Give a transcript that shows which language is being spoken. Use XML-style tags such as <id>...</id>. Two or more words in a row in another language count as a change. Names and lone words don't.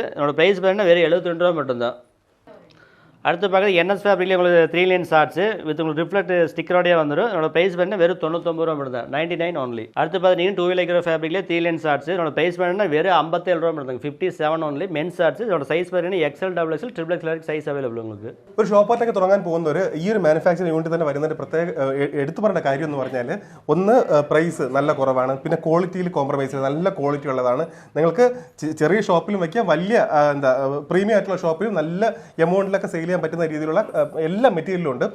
<ta>இதோட ப்ரைஸ் பார்த்தீங்கன்னா வெறும் 72 ரூபா மட்டும்தான். அடுத்து பார்க்குறது என்எஸ் ஃபேப்ரிக்லேயே உங்களுக்கு 3 லைன் ஷார்ட்ஸு வித் உங்களுக்கு ரிஃப்ளெக்ட் ஸ்டிக்கரோடய வந்துடும். இதோட ப்ரைஸ் பார்த்தீங்கன்னா வெறும் 99 ரூபா மட்டும் தான். 99 ஒன்லி. அடுத்து பார்த்தீங்கன்னா 2 வே ஃபேப்ரிக்லேயே 3 லைன் ஷார்ட்ஸு. இதோட ப்ரைஸ் பார்த்தீங்கன்னா வெறும் 57 ரூபா மட்டும் தான். 57 ஒன்லி.</ta> <en>men's shorts.</en> <ta>இதோட சைஸ் பார்த்தீங்கன்னா XL XXL XXL വരെ</ta> <en>size available</en> <ta>உங்களுக்கு.</ta> <ml>ഒരു ഷോപ്പായിട്ടൊക്കെ തുടങ്ങാൻ പോകുന്നവർ ഈ ഒരു</ml> <en>manufacturing unit</en> <ml>തന്നെ വരുന്നതിന്റെ പ്രത്യേക എടുത്തു പറയേണ്ട കാര്യം എന്ന് പറഞ്ഞാൽ ഒന്ന് പ്രൈസ് നല്ല കുറവാണ്, പിന്നെ ക്വാളിറ്റിയിൽ കോംപ്രമൈസ് ചെയ്ത് നല്ല ക്വാളിറ്റി ഉള്ളതാണ്. നിങ്ങൾക്ക് ചെറിയ ഷോപ്പിലും വയ്ക്കാം, വലിയ എന്താ പ്രീമിയം ആയിട്ടുള്ള ഷോപ്പിലും നല്ല എമൗണ്ടിലൊക്കെ സെയിൽ ചെയ്യാൻ പറ്റുന്ന രീതിയിലുള്ള എല്ലാ മെറ്റീരിയലും ഉണ്ട്.</ml>